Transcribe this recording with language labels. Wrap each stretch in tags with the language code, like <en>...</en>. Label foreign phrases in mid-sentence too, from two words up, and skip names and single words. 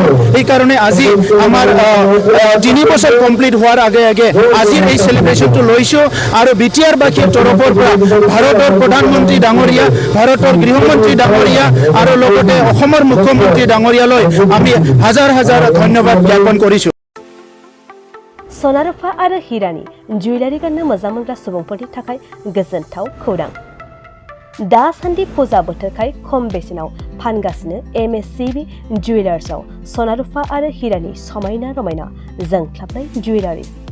<as>সেইকাৰণে আজি আমাৰ 3 বছৰ কমপ্লিট হোৱাৰ আগে আগে আজিৰ এই চেলিব্ৰেশ্যনটো লৈছোঁ। আৰু বিটিআৰবাসীৰ তৰফৰ পৰা ভাৰতৰ প্ৰধানমন্ত্ৰী ডাঙৰীয়া, ভাৰতৰ গৃহমন্ত্ৰী ডাঙৰীয়া আৰু লগতে অসমৰ মুখ্যমন্ত্ৰী ডাঙৰীয়ালৈ আমি হাজাৰ হাজাৰ ধন্যবাদ জ্ঞাপন কৰিছোঁ।</as> <brx>सनारुफा आरो हिरानि जुवेलारि गाननो मोजां मोनग्रा सुबुंफोरनि थाखाय गोजोनथाव खौरां। दासान्दि फुजा बोथोरखाय खम बेसेनाव फानगासिनो MSCB जुवेलार्सआव सनारुफा आरो हिरानि समायना रमायना जोंख्लाबनाय जुवेलारिज।</brx>